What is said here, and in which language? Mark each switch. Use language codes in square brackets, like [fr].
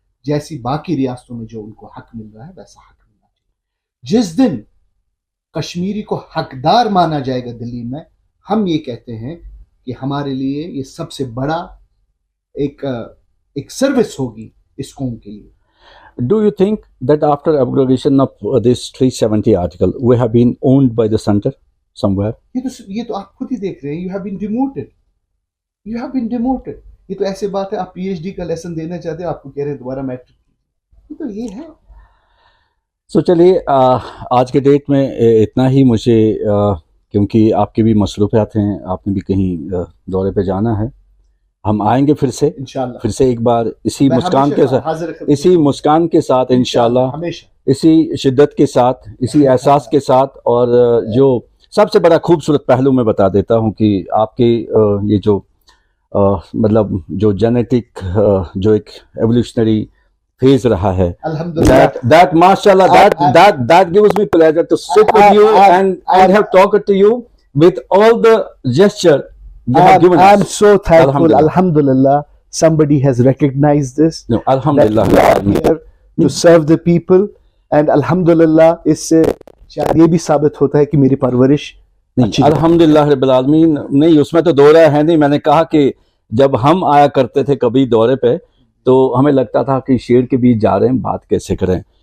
[hi] जैसी बाकी रियासतों में जो उनको हक मिल रहा है वैसा हक मिलना चाहिए। जिस दिन कश्मीरी को हकदार माना जाएगा दिल्ली में, हम ये कहते हैं कि हमारे लिए ये सबसे बड़ा एक सर्विस होगी इस कौम के लिए। [en] Do you think that after abrogation of this 370 article, we have been owned by the center somewhere? [hi] ये तो आप खुद ही देख रहे हैं, [en] you have been demoted. You have been demoted. [hi] ये तो ऐसे बात है, आप PhD का लेसन देना चाहते हो, आपको कह रहे हैं दोबारा मैट्रिक। ये तो ये है। So चलिए आज के डेट में इतना ही। मुझे क्योंकि आपके भी मसरूफियात हैं, आपने भी कहीं दौरे पे जाना है, हम आएंगे फिर से इंशाल्लाह, फिर से एक बार इसी मुस्कान के साथ इंशाल्लाह, इसी शिद्दत के साथ, इसी एहसास के साथ। और जो सबसे बड़ा खूबसूरत पहलू मैं बता देता हूं कि आपके ये जो मतलब जो जेनेटिक जो एक एवोल्यूशनरी फेज रहा है, [en] that mashallah, that gives me pleasure to sit with you and have talked to you with all the gesture you have given us. I'm so thankful. Alhamdulillah, somebody has recognized this. No, alhamdulillah, here to serve the people, and alhamdulillah, [hi] इससे शायद ये भी साबित होता है कि मेरी परवरिश नहीं, अल्हम्दुलिल्लाह रब्बिल आलमीन। नहीं, उसमें तो दो राय है नहीं। मैंने कहा कि जब हम आया करते थे कभी दौरे पे, तो हमें लगता था कि शेर के बीच जा रहे हैं, बात कैसे करें।